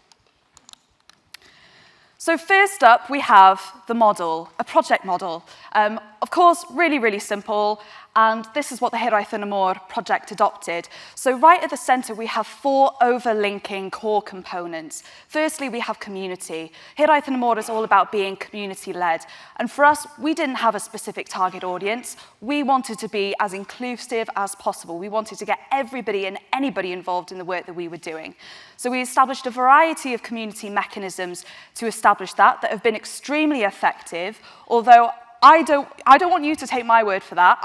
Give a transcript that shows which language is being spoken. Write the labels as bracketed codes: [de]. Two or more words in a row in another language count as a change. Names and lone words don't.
[en] So first up, we have the model, a project model. Of course, really simple. And this is what the Hiraeth yn y Môr project adopted. So right at the centre, we have 4 overlinking core components. Firstly, we have community. Hiraeth yn y Môr is all about being community-led. And for us, we didn't have a specific target audience. We wanted to be as inclusive as possible. We wanted to get everybody and anybody involved in the work that we were doing. So we established a variety of community mechanisms to establish that have been extremely effective, although I don't want you to take my word for that.